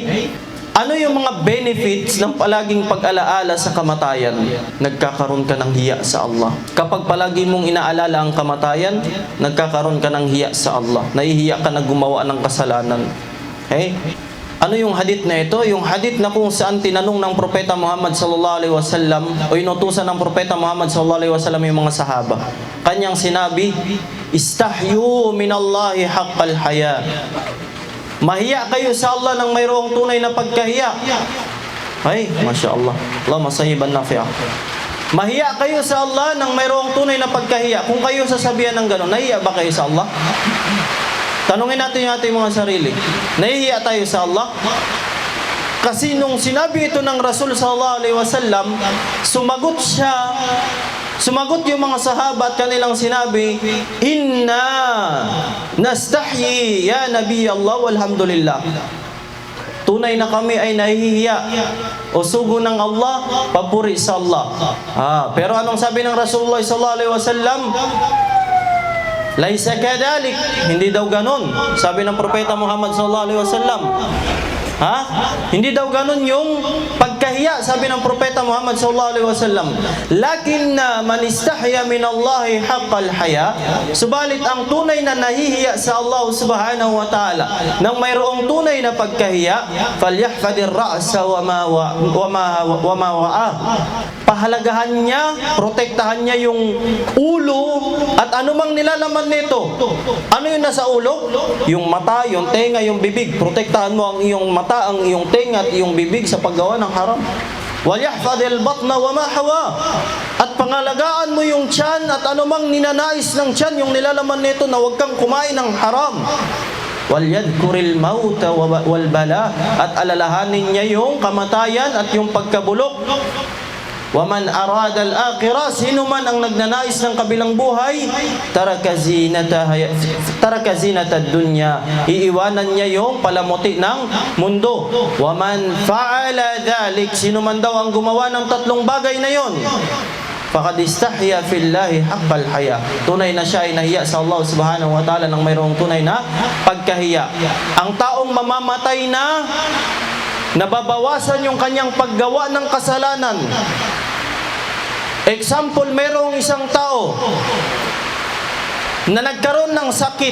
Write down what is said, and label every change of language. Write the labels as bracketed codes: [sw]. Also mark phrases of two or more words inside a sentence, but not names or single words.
[tl] Ano yung mga benefits ng palaging pag-alaala sa kamatayan? Nagkakaroon ka ng hiya sa Allah. Kapag palagi mong inaalala ang kamatayan, nagkakaroon ka ng hiya sa Allah. Nahihiya ka na gumawa ng kasalanan. Hey? Ano yung hadith na ito? Yung hadith na kung saan tinanong ng Propeta Muhammad [ar] صلى الله عليه وسلم [tl] o inutusan ng Propeta Muhammad [ar] صلى الله عليه وسلم [tl] yung mga sahaba. Kanyang sinabi, [ar] "استحيوا من الله حق الحياء." [tl] Mahiya kayo sa Allah ng mayroong tunay na pagkahiya. Ay, [ar] ما شاء الله. Allah masahiban nafi'ah. [tl] Mahiya kayo sa Allah ng mayroong tunay na pagkahiya. Kung kayo sasabihan ng gano'n, nahiya ba kayo sa Allah? Tanungin natin yung ating mga sarili. Nahihiya tayo sa Allah? Kasi nung sinabi ito ng Rasul [ar] صلى الله عليه وسلم, [tl] sumagot yung mga sahaba at kanilang sinabi, [ar] "إنا نستحيي يا نبي الله والحمد لله." [tl] Tunay na kami ay nahihiya o sugo ng Allah, papuri sa Allah. Pero anong sabi ng Rasulullah [ar] صلى الله عليه وسلم? ليس كذلك, [tl] hindi daw ganon. Sabi ng Propeta Muhammad [ar] صلى الله عليه وسلم. [tl] Hindi daw ganon yung pagkahiya, sabi ng Propeta Muhammad [ar] صلى الله عليه وسلم. لكن من استحيا من الله حق الحياء. [tl] Subalit ang tunay na nahihiya sa Allah [ar] سبحانه وتعالى [tl] nang mayroong tunay na pagkahiya, [ar] فليحفظ الرأس وما وعى. [tl] Pahalagahan niya, protektahan niya yung ulo at anumang nilalaman nito. Ano yung nasa ulo? Yung mata, yung tenga, yung bibig. Protektahan mo ang iyong mata, ang iyong tenga at iyong bibig sa paggawa ng haram. [ar] وليحفظ البطن وما حوى. [tl] At pangalagaan mo yung tiyan at anumang ninanais ng tiyan, yung nilalaman nito na huwag kang kumain ng haram. [ar] وليذكر الموت والبلى. [tl] At alalahanin niya yung kamatayan at yung pagkabulok. [ar] ومن أراد الآخرة, [tl] sino man ang nagnanais ng kabilang buhay, [ar] ترك زينة الدنيا, [tl] iiwanan niya yung palamuti ng mundo. [ar] ومن فعل ذلك, [tl] sino man daw ang gumawa ng tatlong bagay na yon, [ar] فقد استحيا في الله حق الحياء, [tl] tunay na siya ay nahiya sa Allah [ar] سبحانه وتعالى [tl] ng mayroong tunay na pagkahiya. Ang taong mamamatay na, nababawasan yung kanyang paggawa ng kasalanan. Example, mayroong isang tao na nagkaroon ng sakit.